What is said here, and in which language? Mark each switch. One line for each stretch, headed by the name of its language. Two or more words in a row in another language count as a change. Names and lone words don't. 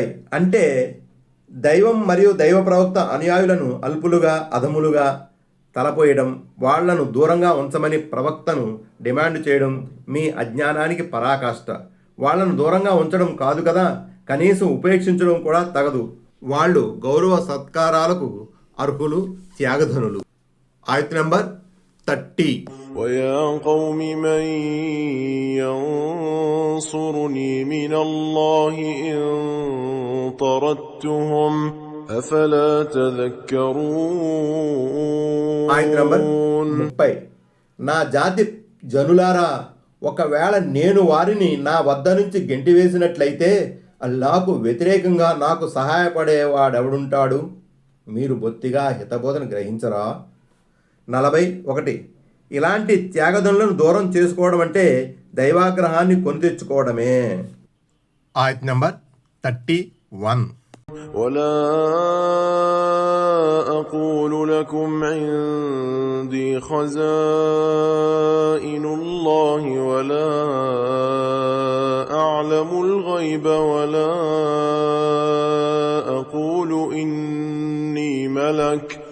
Telugu: అంటే దైవం మరియు దైవ ప్రవక్త అనుయాయులను అల్పులుగా అధములుగా తలపోయడం, వాళ్లను దూరంగా ఉంచమని ప్రవక్తను డిమాండ్ చేయడం మీ అజ్ఞానానికి పరాకాష్ట. వాళ్లను దూరంగా ఉంచడం కాదు కదా, కనీసం ఉపేక్షించడం కూడా తగదు. వాళ్ళు గౌరవ సత్కారాలకు అర్హులు, త్యాగధనులు. ఆయత్ నంబర్ 30.
Arabic: ويا قوم من ينصرني من الله إن طردتهم أفلا تذكرون.
Telugu: ఆయత్ నంబర్ 30. నా జాతి జనులారా, ఒకవేళ నేను వారిని నా వద్ద నుంచి గెంటివేసినట్లయితే అల్లాహకు వ్యతిరేకంగా నాకు సహాయపడేవాడెవడుంటాడు? మీరు బొత్తిగా హితబోధన గ్రహించరా? 41. ఇలాంటి త్యాగదనులను దూరం చేసుకోవడం అంటే దైవాగ్రహాన్ని కొని తెచ్చుకోవడమే. ఆయత్ నంబర్ 31.
Arabic: ولا أقول لكم عندي خزائن الله ولا أعلم الغيب ولا أقول إني ملك